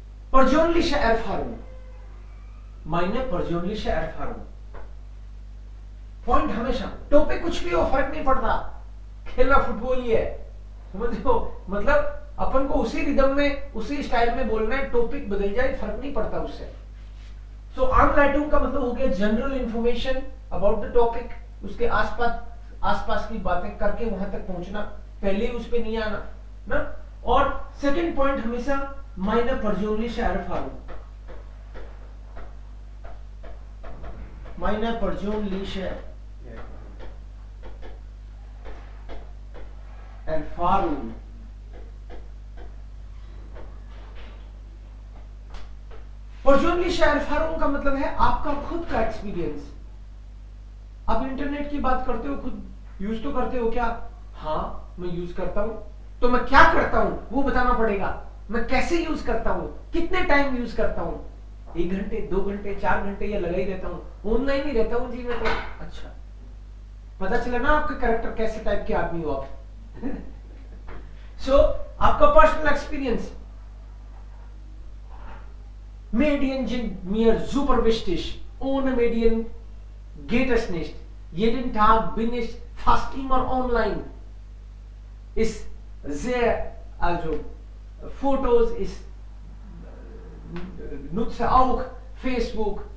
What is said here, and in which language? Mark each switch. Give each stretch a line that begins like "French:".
German: Persönliche Erfahrung. Meine persönliche Erfahrung.
Hindi: Point हमेशा, topic कुछ भी हो फर्क नहीं पड़ता, खेलना फुटबॉल ही है, समझो। मतलब अपन को उसी रिदम में, उसी स्टाइल में बोलना है, टॉपिक बदल जाए फर्क नहीं पड़ता उससे। सो Einleitung का मतलब हो गया general information about the topic, उसके आसपास की बातें करके वहां तक पहुंचना, पहले उस पे नहीं आना ना। और सेकंड पॉइंट हमेशा
German: meine persönliche Erfahrung, meine persönliche Erfahrung।
Hindi: Personally Erfahrung का मतलब है आपका खुद का एक्सपीरियंस। आप इंटरनेट की बात करते हो, खुद यूज तो करते हो क्या? हाँ मैं यूज करता हूं, तो मैं क्या करता हूं वो बताना पड़ेगा। मैं कैसे यूज करता हूं, कितने टाइम यूज करता हूं, 1 घंटे, 2 घंटे, 4 घंटे या लगा ही रहता हूं, ऑनलाइन ही रहता हूं जी मैं तो। अच्छा, पता चला ना आपके कैरेक्टर कैसे टाइप के आदमी हो आप। सो आपका personal experience.
German: Medien sind mir super wichtig. Ohne Medien geht es nicht. Jeden Tag bin ich fast immer online. Ist sehr, also Fotos, ich nutze auch Facebook.